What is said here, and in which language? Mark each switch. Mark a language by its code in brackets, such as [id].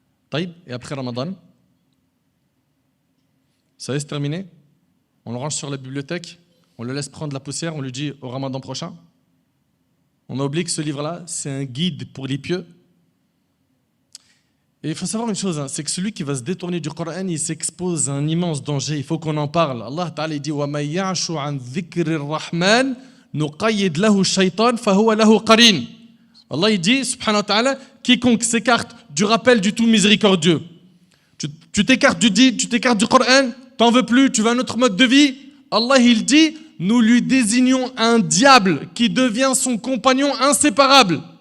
[fr] Taïb, et après Ramadan, ça y est, c'est terminé. On le range sur la bibliothèque, on le laisse prendre la poussière, on lui dit au Ramadan prochain. On a oublié que ce livre-là, c'est un guide pour les pieux. Et il faut savoir une chose, c'est que celui qui va se détourner du Coran, il s'expose à un immense danger. Il faut qu'on en parle. [ar] Allah Ta'ala dit وَمَن يَعْشُ عَنْ ذِكْرِ الرَّحْمَنِ نُقَيِّدْ لَهُ الشَّيْطَانِ فَهُوَ لَهُ قَرِينٌ. [fr] Allah il dit, [ar] subhanahu wa ta'ala, [fr] quiconque s'écarte du rappel du tout miséricordieux. Tu t'écartes tu t'écartes du Coran, t'en veux plus, tu veux un autre mode de vie. Allah il dit, nous lui désignons un diable qui devient son compagnon inséparable.